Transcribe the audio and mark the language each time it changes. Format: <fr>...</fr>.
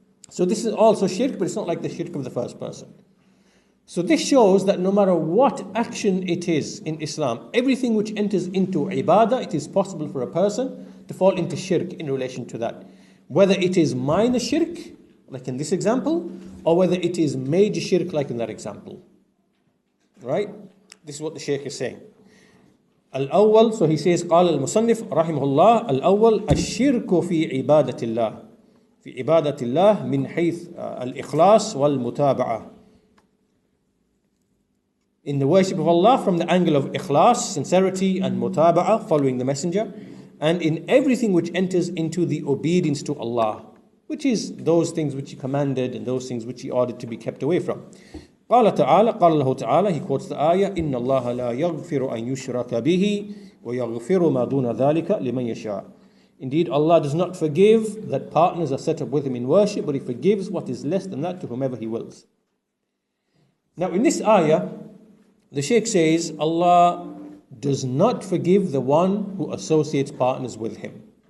<en>So this is also shirk, but it's not like the shirk of the first person. So this shows that no matter what action it is in Islam, everything which enters into ibadah, it is possible for a person to fall into shirk in relation to that. Whether it is minor shirk, like in this example, or whether it is major shirk, like in that example. Right? This is what the Shaykh is saying.</en> <ar>Al-awwal,</ar> <en>so he says,</en> <ar>قال المصنف رحمه الله الأول الشرك في عبادة الله في عبادة الله من حيث الإخلاص والمتابعة.</ar> <en>In the worship of Allah from the angle of ikhlas, sincerity, and mutaba'ah, following the messenger, and in everything which enters into the obedience to Allah, which is those things which he commanded and those things which he ordered to be kept away from.</en> <ar>قال تعالى, قال الله تعالى,</ar> <en>he quotes the ayah,</en> <ar>إن الله لا يغفر أن يشرك به ويغفر ما دون ذلك لمن يشاء.</ar> <en>Indeed, Allah does not forgive that partners are set up with him in worship, but he forgives what is less than that to whomever he wills. Now in this ayah, the Shaykh says, Allah does not forgive the one who associates partners with him.</en>